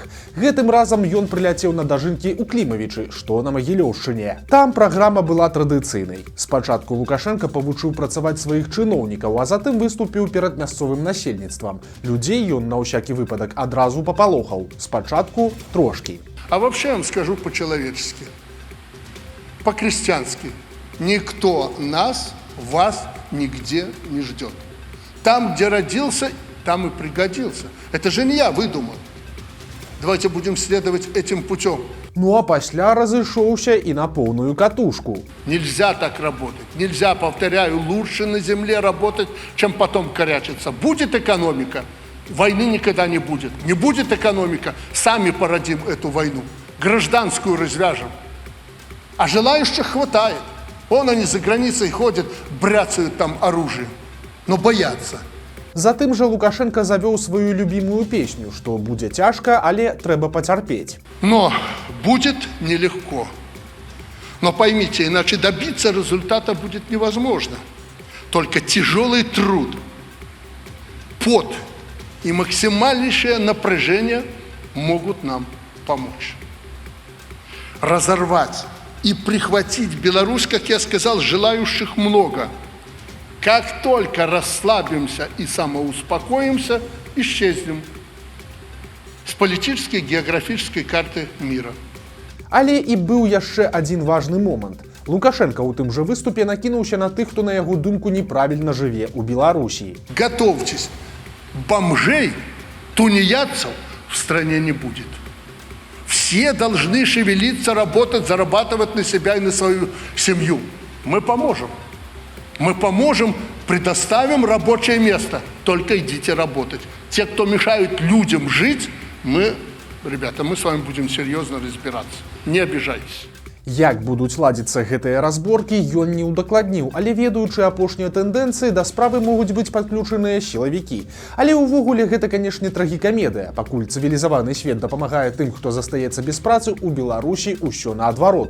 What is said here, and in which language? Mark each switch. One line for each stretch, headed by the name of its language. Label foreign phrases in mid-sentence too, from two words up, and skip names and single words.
Belarusian: Гэтым разам ён прыляцеў на дажынкі ў Клімавічы, што на Магілёўшчыне. Там праграма была традыцыйнай. Спачатку Лукашенко павучыў працаваць сваіх чыноўнікаў, а затым выступіў перад мясцовым насельніцтвам. Людзей ён на ўсякі выпадак адразу папалохаў. Спачатку трошкі.
Russian: А вообще я вам скажу по-человечески, по-крестьянски. Никто нас, вас нигде не ждет. Там, где родился, там и пригодился. Это же не я выдумал. Давайте будем следовать этим путем.
Belarusian: Ну а пасля разышоўся і на поўную катушку.
Russian: Нельзя так работать. Нельзя, повторяю, лучше на земле работать, чем потом корячиться. Будет экономика, войны никогда не будет. Не будет экономика, сами породим эту войну. Гражданскую развяжем. А желающих хватает. Вон они за границей ходят, бряцают там оружием, но боятся.
Belarusian: Затым жа Лукашенко завёў сваю любімую песню, што будзе цяжка, але трэба пацярпець.
Russian: Но будет нелегко. Но поймите, иначе добиться результата будет невозможно. Только тяжелый труд, пот и максимальнейшее напряжение могут нам помочь. Разорвать и прихватить Беларусь, как я сказал, желающих много. Как только расслабимся и самоуспокоимся, исчезнем с политической географической карты мира.
Belarusian: Але і быў яшчэ адзін важны момант. Лукашенко ў тым жа выступе накінуўся на тых, хто на яго думку неправільна жыве ў Беларусі.
Russian: Готовьтесь, бомжей, тунеядцев в стране не будет. Все должны шевелиться, работать, зарабатывать на себя и на свою семью. Мы поможем. Мы поможем, предоставим рабочее место. Только идите работать. Те, кто мешают людям жить, ребята, мы с вами будем серьезно разбираться. Не обижайтесь.
Belarusian: Як будуць ладзіцца гэтыя разборкі, ён не ўдакладніў, але ведаючы апошнія тэндэнцыі, да справы могуць быць падключаныя сілавікі. Але ўвогуле гэта, канешне, трагікамедыя. Пакуль цывілізаваны свет дапамагае тым, хто застаецца без працы, у Беларусі ўсё наадварот.